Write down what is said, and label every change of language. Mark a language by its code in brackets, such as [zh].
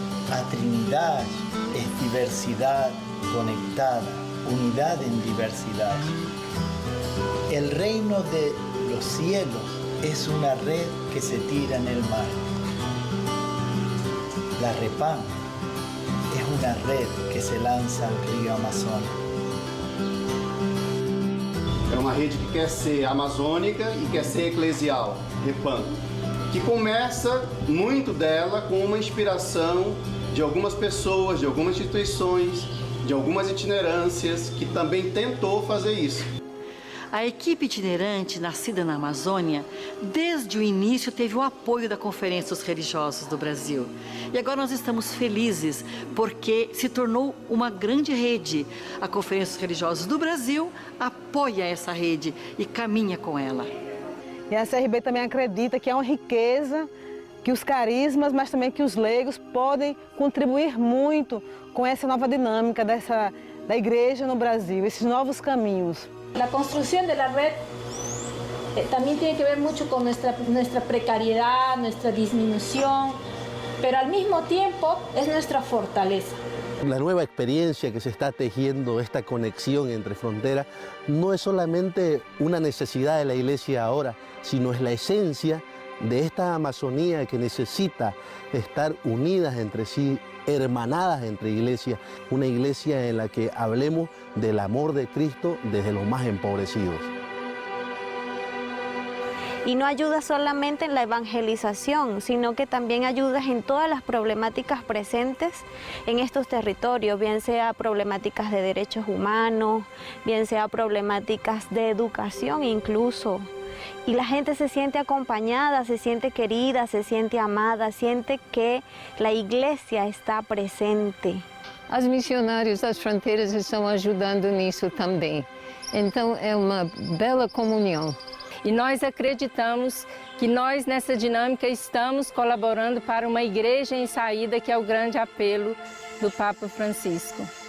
[es] A Trinidad es diversidad conectada, unidad en diversidad. El reino de los cielos es una red que se tira en el mar. La Repam es una red que se lanza al río Amazonas. [pt] É uma rede que quer ser amazônica e quer ser eclesial, Repam, que começa muito dela com uma inspiração de algumas pessoas, de algumas instituições, de algumas itinerâncias que também tentou fazer isso. A equipe itinerante, nascida na Amazônia, desde o início teve o apoio da Conferência dos Religiosos do Brasil. E agora nós estamos felizes porque se tornou uma grande rede. A Conferência dos Religiosos do Brasil apoia essa rede e caminha com ela. E a CRB também acredita que é uma riqueza, que os carismas, mas também que os leigos podem contribuir muito com essa nova dinâmica da igreja no Brasil, esses novos caminhos. [es] La construcción de la red también tiene que ver mucho con nuestra precariedad, nuestra disminución, pero al mismo tiempo es nuestra fortaleza. La nueva experiencia que se está tejiendo, esta conexión entre fronteras, no es solamente una necesidad de la iglesia ahora, sino es la esencia de esta Amazonía que necesita estar unidas entre sí, hermanadas entre iglesias, una iglesia en la que hablemos del amor de Cristo desde los más empobrecidos. Y no ayuda solamente en la evangelización, sino que también ayuda en todas las problemáticas presentes en estos territorios, bien sea problemáticas de derechos humanos, bien sea problemáticas de educación incluso. Y la gente se siente acompañada, se siente querida, se siente amada, siente que la iglesia está presente. [pt] Os missionários das fronteiras estão ajudando nisso também. Então é uma bela comunhão. E nós acreditamos que nós nessa dinâmica estamos colaborando para uma igreja em saída, que é o grande apelo do Papa Francisco.